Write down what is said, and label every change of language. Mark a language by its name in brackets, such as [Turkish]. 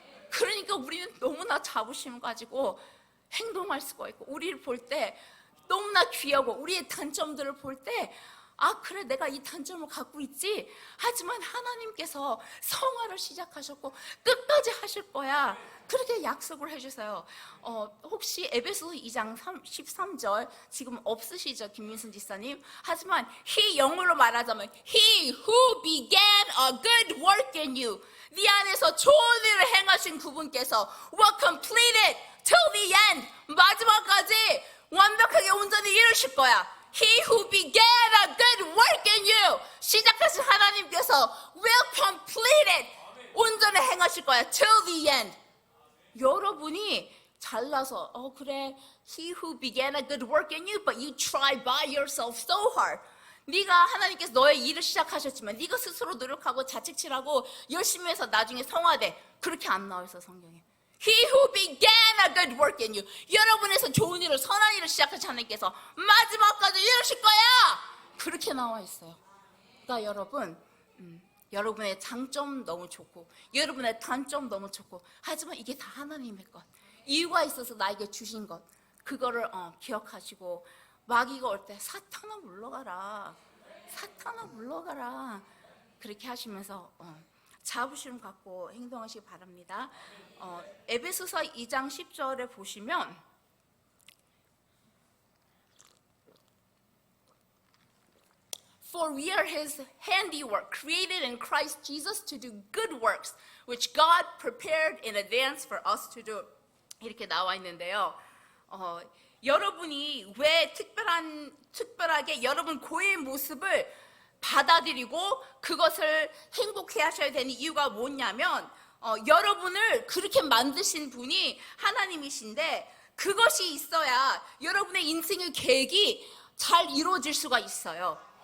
[Korean] 그러니까 우리는 너무나 자부심 가지고 행동할 수가 있고, 우리를 볼 때 너무나 귀하고 우리의 단점들을 볼 때 그래 내가 이 단점을 갖고 있지, 하지만 하나님께서 성화를 시작하셨고 끝까지 하실 거야, 그렇게 약속을 해주세요. 혹시 에베소서 2장 13절 지금 없으시죠 김민순 지사님? 하지만 [English] he, [Korean] 영어로 말하자면 [English] He who began a good work in you, [Korean] 네 안에서 좋은 일을 행하신 그분께서 [English] will complete it till the end, [Korean] 마지막까지 완벽하게 온전히 이루실 거야. [English] He who began a good work in you, [Korean] 시작하신 하나님께서 [English] will complete it, [Korean] 온전히 행하실 거야 [English] till the end. [Korean] 여러분이 잘나서 그래 [English] He who began a good work in you, but you try by yourself so hard. [Korean] 네가 하나님께서 너의 일을 시작하셨지만 네가 스스로 노력하고 자책질하고 열심히 해서 나중에 성화돼, 그렇게 안 나와 있어 성경에. [English] He who began a good work in you, [Korean] 여러분에서 좋은 일을, 선한 일을 시작하신 하나님께서 마지막까지 이루실 거야, 그렇게 나와 있어요. 그러니까 여러분, 여러분의 장점 너무 좋고 여러분의 단점 너무 좋고, 하지만 이게 다 하나님의 것, 이유가 있어서 나에게 주신 것, 그거를 기억하시고 마귀가 올 때 사탄아 물러가라, 사탄아 물러가라, 그렇게 하시면서 자부심 갖고 행동하시기 바랍니다. 에베소서 2장 10절에 보시면 [English] For we are His handiwork, created in Christ Jesus to do good works, which God prepared in advance for us to do. [Korean] 이렇게 나와 있는데요. 여러분이 왜 특별하게 여러분 고유의 모습을 받아들이고 그것을 행복해 하셔야 되는 이유가 뭐냐면, 여러분을 그렇게 만드신 분이 하나님이신데, 그것이 있어야 여러분의 인생의 계획이 잘 이루어질 수가 있어요.